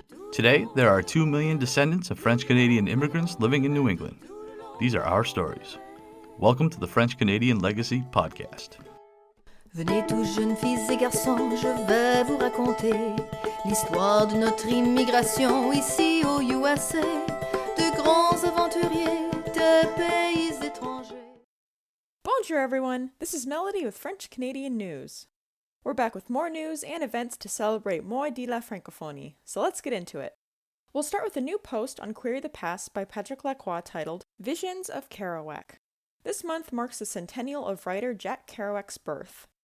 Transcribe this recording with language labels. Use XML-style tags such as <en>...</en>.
<en>Today, there are 2 million descendants of French-Canadian immigrants living in New England. These are our stories. Welcome to the French-Canadian Legacy Podcast.</en> <fr>Venez tous jeunes filles et garçons, je vais vous raconter l'histoire de notre immigration ici au USA, de grands aventuriers, de pays étrangers.</fr> <en>Bonjour everyone, this is Melody with French Canadian News. We're back with more news and events to celebrate Mois de la Francophonie, so let's get into it. We'll start with a new post on Query the Past by Patrick Lacroix titled Visions of Kerouac. This month marks the centennial of writer Jack Kerouac's birth.</en>